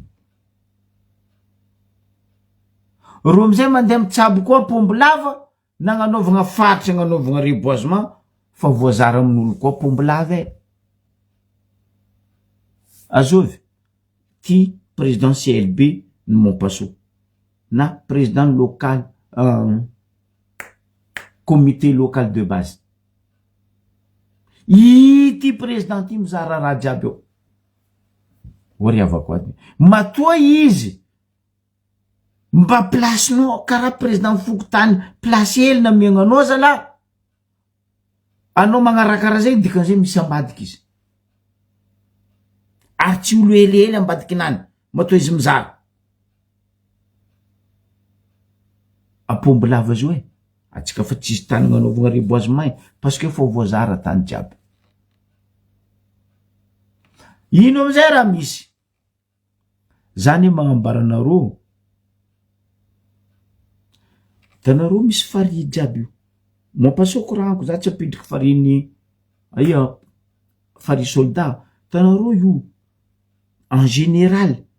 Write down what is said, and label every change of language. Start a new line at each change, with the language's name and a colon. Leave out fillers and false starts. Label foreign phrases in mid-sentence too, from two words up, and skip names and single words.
Malagasy: Ro amizay mandeha mitsabo koa Pombilava nagnanaovagna faritry agnanaovagna reboisement fa voazara amin'olo koa Pombilava e. Azovy ty président CLB ny Mompaso na
French: président local comité local de base
Malagasy: ity président ty mizara raha jiaby eo oriavako aty matoa izy mba placenao karaha président fokotany place hely namiagnanao zala anao magnarakara zegny dikan'izay misy ambadiky izy ary tsy olo helihely ambadiky nany matoa izy mizara Pombilava zao e atsika fa tsisy tany gnanaovagna reboisement
French: parce que
Malagasy: fa voazara tany jiaby. Ino amizay raha misy zany magnambaranareo tanareo misy farihy jiaby io Mompaso koragnako za tsy apidriky fariny aia farihy soldat tanareo io
French: en général